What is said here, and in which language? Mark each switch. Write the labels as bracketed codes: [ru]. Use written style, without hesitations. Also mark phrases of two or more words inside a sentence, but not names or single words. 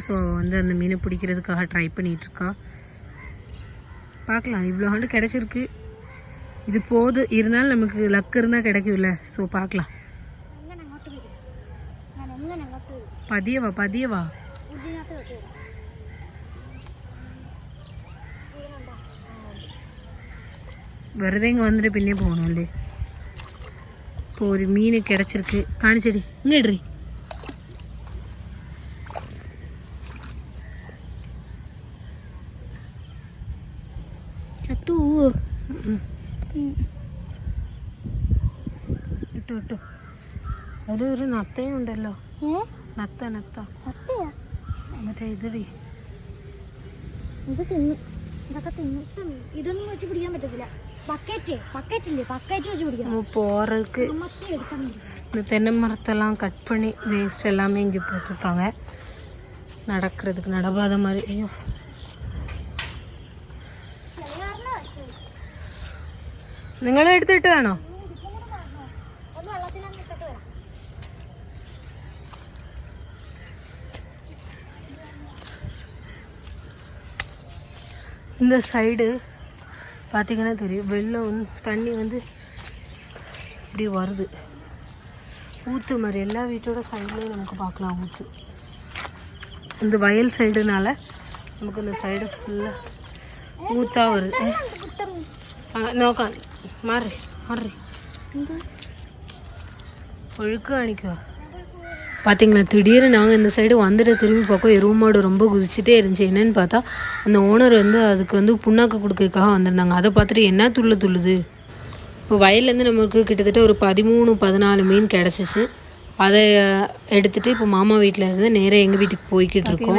[ta] ஸோ வந்து அந்த மீனை பிடிக்கிறதுக்காக ட்ரை பண்ணிகிட்ருக்கா. பார்க்கலாம், இவ்வளோ ஆண்டு கிடச்சிருக்கு. இது போது, இருந்தாலும் நமக்கு லக்கு இருந்தால் கிடைக்கும்ல. ஸோ பார்க்கலாம். [ml] பதியவா വെറുതെ ഇങ്ങ് വന്നിട്ട് പിന്നെ പോകണമല്ലേ. [ta] இப்போ ஒரு மீன் கிடச்சிருக்கு. காணிச்சடி இங்கே இட்ரி. [ml] ചത്തു ഇട്ടു ഇട്ടു. അതിലൊരു നത്തയും ഉണ്ടല്ലോ. നത്ത നത്ത മറ്റേ ഇതടി ഇത് തിന്നു. ഇതൊക്കെ തിന്നു. ഇതൊന്നും വെച്ച് പിടിക്കാൻ പറ്റത്തില്ല. [ta] பக்கெட்டிല്ലേ பக்கெட் வச்சு பிடிக்கணும். போகிறதுக்கு இந்த தென்னை மரத்தெல்லாம் கட் பண்ணி வேஸ்ட் எல்லாமே இங்கே போட்டுருப்பாங்க. நடக்கிறதுக்கு நடப்பாத மாதிரி. ஐயோ [ml] നിങ്ങളെ എടുത്തിട്ടതാണോ? [ta] இந்த சைடு பார்த்தீங்கன்னா தெரியும், வெள்ளம் தண்ணி வந்து இப்படி வருது. ஊற்று மாதிரி எல்லா வீட்டோட சைட்லேயும் நமக்கு பார்க்கலாம் ஊற்று. இந்த வயல் சைடுனால நமக்கு இந்த சைடு ஃபுல்லாக ஊற்றாக வருது. [ml] നോക്കാം മാറി മാറി ഒഴുക്ക് കാണിക്കുവா. [ta] பார்த்தீங்களா, திடீர்னு நாங்கள் இந்த சைடு வந்துட்டு திரும்பி பார்க்க எருமாடு ரொம்ப குதிச்சுட்டே இருந்துச்சு. என்னென்னு பார்த்தா அந்த ஓனர் வந்து அதுக்கு வந்து புண்ணாக்கு கொடுக்கறதுக்காக வந்திருந்தாங்க. அதை பார்த்துட்டு என்ன துள்ளுது. இப்போ வயல்லேருந்து நமக்கு கிட்டத்தட்ட ஒரு 13-14 மீன் கிடச்சிச்சு. அதை எடுத்துகிட்டு இப்போ மாமா வீட்டில் இருந்து நேராக எங்கள் வீட்டுக்கு போய்கிட்டு இருக்கோம்.